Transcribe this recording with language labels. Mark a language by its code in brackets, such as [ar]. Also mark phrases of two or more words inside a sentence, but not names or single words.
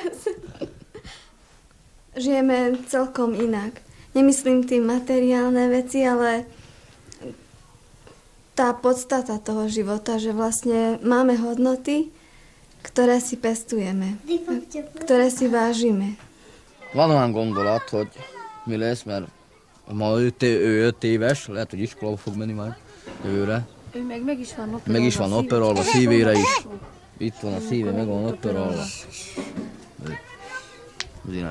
[sk] Žijeme celkom inak. Nemyslím tým materiálne veci, ale tá podstata toho života, že vlastne máme hodnoty, ktoré si pestujeme, ktoré si vážime. [hu] Van olyan gondolat, hogy mi lesz, mert ma ő 5 éves, lehet, hogy iskolába fog menni majd jövőre. Ő meg is van operálva. Meg is van operálva, szívére is. Itt van a szíve, meg van operálva. Az énes.